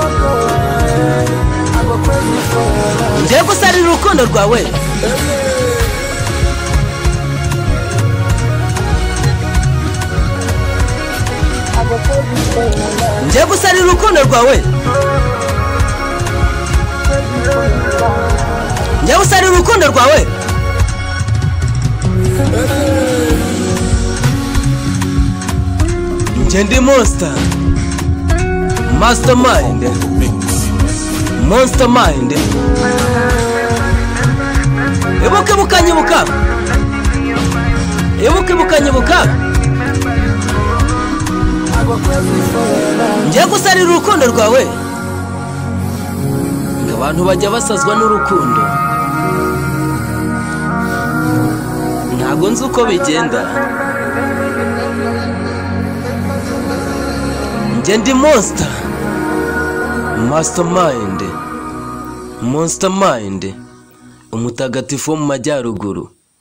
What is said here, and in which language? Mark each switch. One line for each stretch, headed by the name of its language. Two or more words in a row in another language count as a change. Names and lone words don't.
Kinyarwanda: ngiye gusarira urukundo rwawe ngiye gusarira urukundo rwawe ngiye gusarira urukundo rwawe njye ndi
English: monster mastermind monster mind
Kinyarwanda: ibuka ibuka nyibuka ibuka ibuka nyibuka ngiye gusarira urukundo rwawe ngo abantu bajya basazwa n'urukundo ntabwo nzi uko bigenda njye ndi monster
English: mastermind monster mind
Kinyarwanda: umutagatifu wo mu majyaruguru.